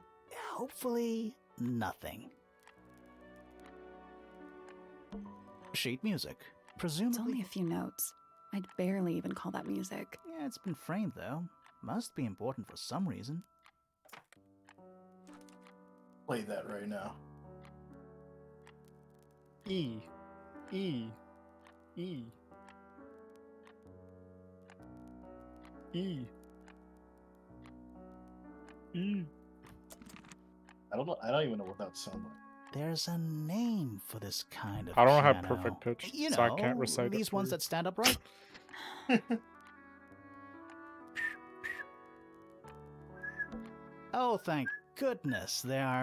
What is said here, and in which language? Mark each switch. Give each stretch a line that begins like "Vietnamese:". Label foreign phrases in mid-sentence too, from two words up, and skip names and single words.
English: Hopefully, nothing. Sheet music. Presumably. It's only a few notes. I'd barely even call that music. Yeah, it's been framed though. Must be important for some reason. Play that right now. E. E. E. E. E. I don't even know what that sounds like. There's a name for this kind of I don't piano. have perfect pitch, You know, so I can't recite it these for ones you. that stand upright. Oh, thank goodness, there are